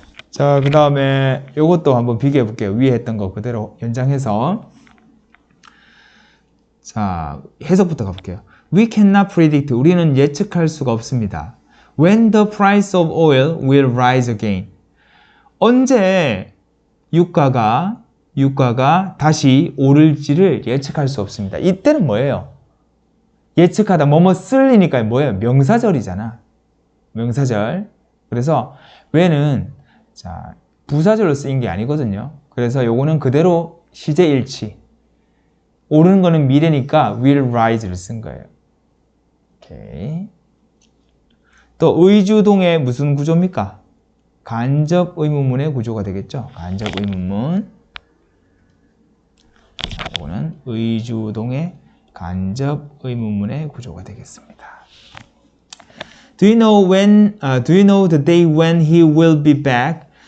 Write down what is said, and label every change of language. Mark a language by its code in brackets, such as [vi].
[ko] 자, 그 다음에 이것도 한번 비교해 볼게요. 위에 했던 거 그대로 연장해서. 자, 해석부터 가볼게요. [en] We cannot predict. [ko] 우리는 예측할 수가 없습니다. [en] When the price of oil will rise again. [ko] 언제 유가가 다시 오를지를 예측할 수 없습니다. 이때는 뭐예요? 예측하다 뭐뭐 쓸리니까 뭐예요? 명사절이잖아. 명사절. 그래서 when은 자, 부사절로 쓰인 게 아니거든요. 그래서 요거는 그대로 시제일치. 오르는 거는 미래니까 will rise를 쓴 거예요. 오케이. 또 의주동의 무슨 구조입니까? 간접 의문문의 구조가 되겠죠. 간접 의문문. 이거는 의주동의 간접 의문문의 구조가 되겠습니다. [en] Do you know the day when he will be back?